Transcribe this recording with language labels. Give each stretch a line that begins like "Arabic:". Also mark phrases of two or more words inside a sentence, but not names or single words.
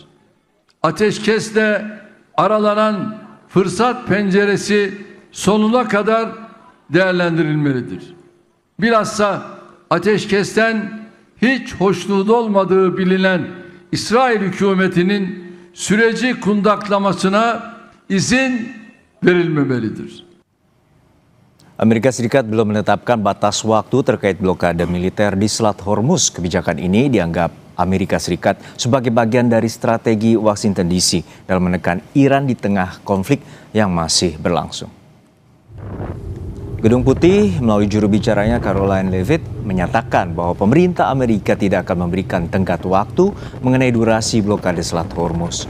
Turkish: Ateşkesle aralanan fırsat penceresi sonuna kadar değerlendirilmelidir. Bilhassa ateşkesten hiç hoşnut olmadığı bilinen İsrail hükümetinin süreci kundaklamasına izin verilmemelidir.
Indonesian: Amerika Serikat belum menetapkan batas waktu terkait blokade militer di Selat Hormuz. Kebijakan ini dianggap Amerika Serikat sebagai bagian dari strategi Washington DC dalam menekan Iran di tengah konflik yang masih berlangsung. Gedung Putih melalui juru bicaranya Caroline Leavitt menyatakan bahwa pemerintah Amerika tidak akan memberikan tenggat waktu mengenai durasi blokade Selat Hormuz.